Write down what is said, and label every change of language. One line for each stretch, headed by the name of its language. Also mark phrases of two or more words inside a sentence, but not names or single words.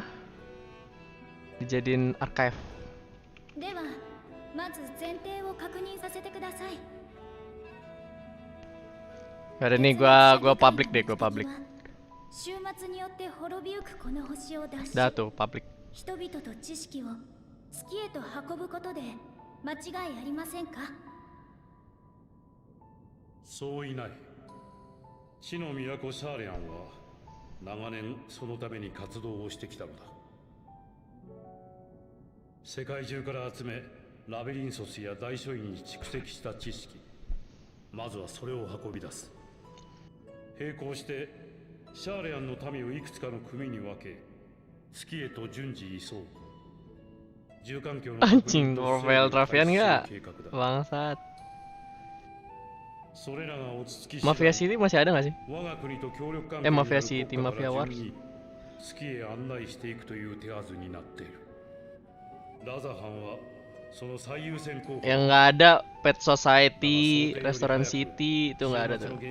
Indonesian: Dijadiin archive. Gak ada nih, gua public deh, gua public. Dah tuh, public.
Japanese: 地の都シャーレアンは長年そのために活動をしてきたのだ。世界中から集めラビリンソスや大書院に蓄積した知識、まずはそれを運び出す。並行してシャーレアンの民をいくつかの組に分け月へと順次移送。住環境の
Indonesian: Anjing, Novel Travian nggak? Bangsat. Mafia City masih ada nggak sih? Mafia City, Mafia Wars. Yang nggak ada Pet Society, Restoran City itu nggak ada tuh.